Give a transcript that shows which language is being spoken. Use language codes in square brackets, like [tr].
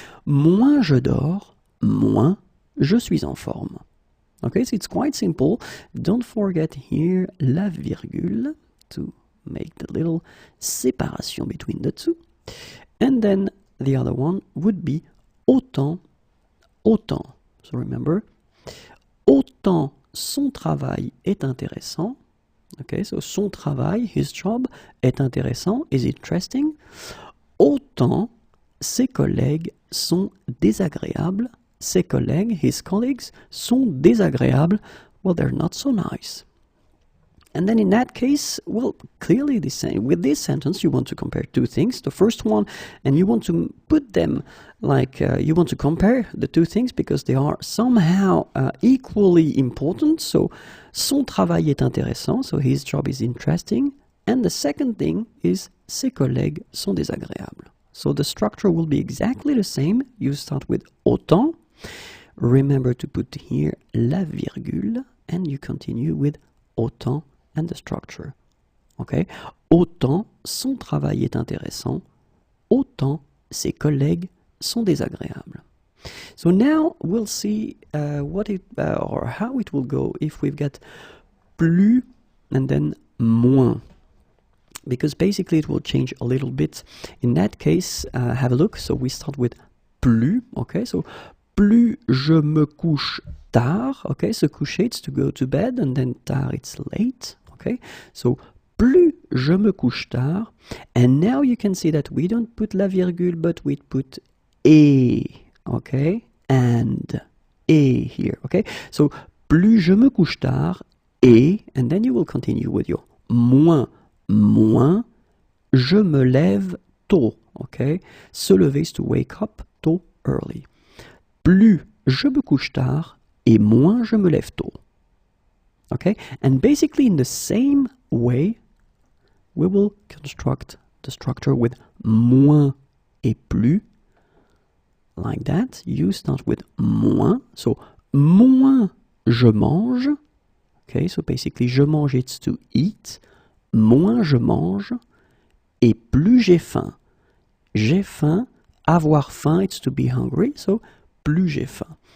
[fr] Moins je dors, moins je suis en forme. [en] Okay, so it's quite simple. Don't forget here [fr] la virgule [en] to make the little separation between the two. And then the other one would be autant, autant. So remember, [fr] autant son travail est intéressant. [en] Okay, so [fr] son travail, [en] his job, [fr] est intéressant, [en] is interesting. [fr] Autant ses collègues sont désagréables. Ses collègues, [en] his colleagues, [fr] sont désagréables. [en] Well, they're not so nice. And then in that case, well, clearly the same. With this sentence, you want to compare two things. The first one, and you want to put them like, you want to compare the two things because they are somehow equally important. So, [fr] son travail est intéressant, [en] so his job is interesting. And the second thing is, [fr] ses collègues sont désagréables. [en] So the structure will be exactly the same. You start with autant. Remember to put here [fr] la virgule, [en] and you continue with autant and the structure. Okay? [fr] Autant son travail est intéressant, autant ses collègues sont désagréables. [en] So now we'll see what it or how it will go if we've got plus and then moins. Because basically it will change a little bit. In that case, have a look. So we start with plus. Okay, so [fr] plus je me couche tard. [en] Okay, so coucher it's to go to bed, and then tard it's late. Okay, so [fr] plus je me couche tard. [en] And now you can see that we don't put [fr] la virgule, [en] but we put et. Okay, and et here. Okay, so [fr] plus je me couche tard et, [en] and then you will continue with your moins. [fr] Moins je me lève tôt. [en] Okay, [fr] se lever [en] is to wake up tôt, early. [fr] Plus je me couche tard et moins je me lève tôt. [en] Okay, and basically in the same way, we will construct the structure with [fr] moins et plus. [en] Like that, you start with moins. So, [fr] moins je mange. [en] Okay, so basically, [fr] je mange, [en] it's to eat. [fr] Moins je mange et plus j'ai faim. J'ai faim, avoir faim, [en] it's to be hungry, so [fr] plus j'ai faim.